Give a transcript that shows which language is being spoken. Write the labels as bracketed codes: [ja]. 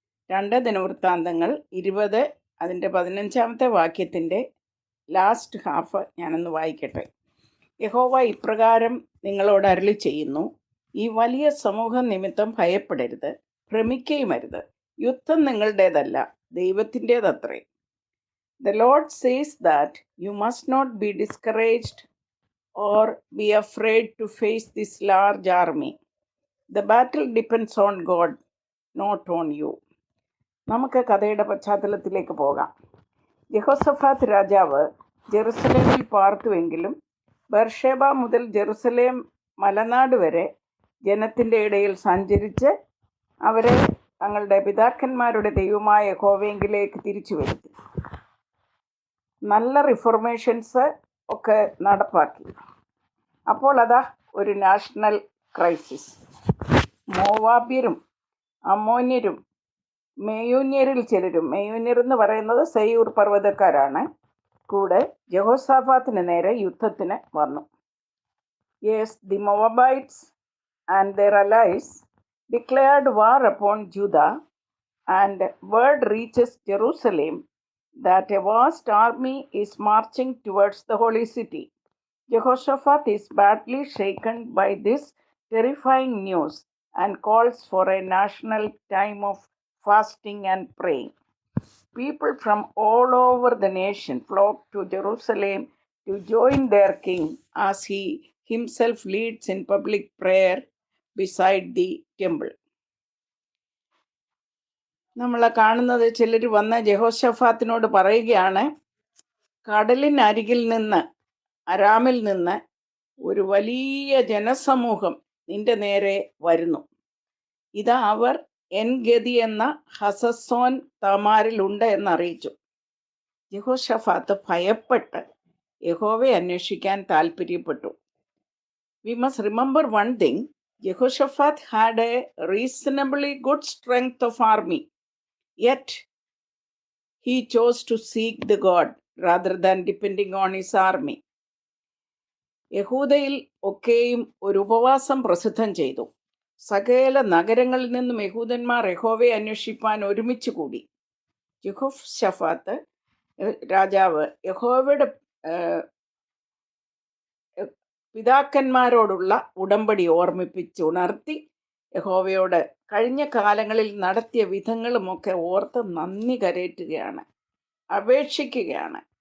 [ml] 2 ദിനവൃത്താന്തങ്ങൾ 20 അതിൻ്റെ 15-ാമത്തെ വാക്യത്തിൻ്റെ last half ഞാനൊന്ന് വായിക്കട്ടെ. യഹോവ ഇപ്രകാരം നിങ്ങളോട് അരുളി ചെയ്യുന്നു, ഈ വലിയ സമൂഹം നിമിത്തം ഭയപ്പെടരുത്, ഭ്രമിക്കുകയുമരുത്. യുദ്ധം നിങ്ങളുടേതല്ല, ദൈവത്തിൻ്റേതത്രേ. [en] The Lord says that you must not be discouraged or be afraid to face this large army. The battle depends on God, not on you. [ml] നമുക്ക് കഥയുടെ പശ്ചാത്തലത്തിലേക്ക് പോകാം. യഹോശഫാത്ത് രാജാവ് ജെറുസലേമിൽ പാർത്തുവെങ്കിലും ബർഷേബ മുതൽ ജെറുസലേം മലനാട് വരെ ജനത്തിൻ്റെ ഇടയിൽ സഞ്ചരിച്ച് അവരെ തങ്ങളുടെ പിതാക്കന്മാരുടെ ദൈവമായ യഹോവയെങ്കിലേക്ക് തിരിച്ചു വരുത്തി. നല്ല റിഫോർമേഷൻസ് ഒക്കെ നടപ്പാക്കി. അപ്പോൾ അതാ ഒരു നാഷണൽ ക്രൈസിസ്. മോവാബ്യരും അമ്മോന്യരും മെയൂന്യരിൽ ചിലരും, മെയൂന്യർ എന്ന് പറയുന്നത് സെയൂർ പർവ്വതക്കാരാണ്, കൂടെ യഹോശാഫാത്തിന് നേരെ യുദ്ധത്തിന് വന്നു. [en] Yes, the Moabites and their allies declared war upon Judah, and word reaches Jerusalem that a vast army is marching towards the holy city. Jehoshaphat is badly shaken by this terrifying news and calls for a national time of fasting and praying. People from all over the nation flock to Jerusalem to join their king as he himself leads in public prayer beside the temple. [ml] നമ്മൾ കാണുന്നത് ചിലർ വന്ന് യഹോശഫാത്തിനോട് പറയുകയാണ്, കടലിനരികിൽ നിന്ന്, അരാമിൽ നിന്ന് ഒരു വലിയ ജനസമൂഹം നിന്റെ നേരെ വരുന്നു. ഇതാ അവർ എൻഗതി എന്ന ഹസസോൻ താമാരിലുണ്ട് എന്നറിയിച്ചു. യഹോശഫാത്ത് ഭയപ്പെട്ട് യഹോവയെ അന്വേഷിക്കാൻ താല്പര്യപ്പെട്ടു. [en] We must remember one thing. Jehoshaphat had a reasonably good strength of army, yet he chose to seek the God rather than depending on his army. [ml] യഹൂദയിൽ ഒക്കെയും ഒരു ഉപവാസം പ്രസിദ്ധം ചെയ്തു. സകല നഗരങ്ങളിൽ നിന്നും യഹൂദന്മാർ യഹോവയെ അന്വേഷിപ്പാൻ ഒരുമിച്ച് കൂടി. യഹോശഫാത്ത് രാജാവ് യഹോവയുടെ പിതാക്കന്മാരോടുള്ള ഉടമ്പടി ഓർമ്മിപ്പിച്ചുണർത്തി യഹോവയോട് കഴിഞ്ഞ കാലങ്ങളിൽ നടത്തിയ വിധങ്ങളുമൊക്കെ ഓർത്ത് നന്ദി കരേറ്റുകയാണ്, അപേക്ഷിക്കുകയാണ്.